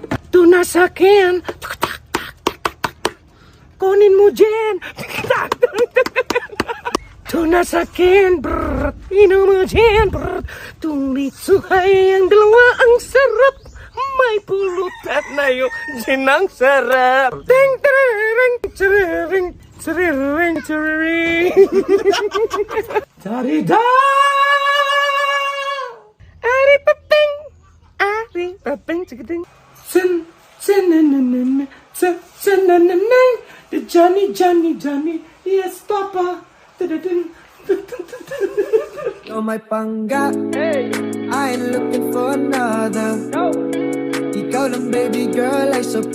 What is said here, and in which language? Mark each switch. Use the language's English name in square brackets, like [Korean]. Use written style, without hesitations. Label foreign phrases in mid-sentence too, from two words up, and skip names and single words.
[Filipino] Tunasakin, kunin mo, Jen. Tunasakin, inom mo, Jen. Tulit suhay ang dalawa, ang sarap. May pulutan na yung Jen ang sarap. Ting, tiriring, tiriring. Tiriring, tiriring. Da-di-da! Ari-pa-ping! Ari-pa-ping! Chick-a-ding! Sin! Sin-na-na-na-na! Sin-na-na-na! [English] Johnny, Johnny, Johnny! Yes, Papa! Da-da-ding! You're my pangga. I ain't looking for another. [Filipino] Ikaw lang, [English] baby girl, [Filipino] ay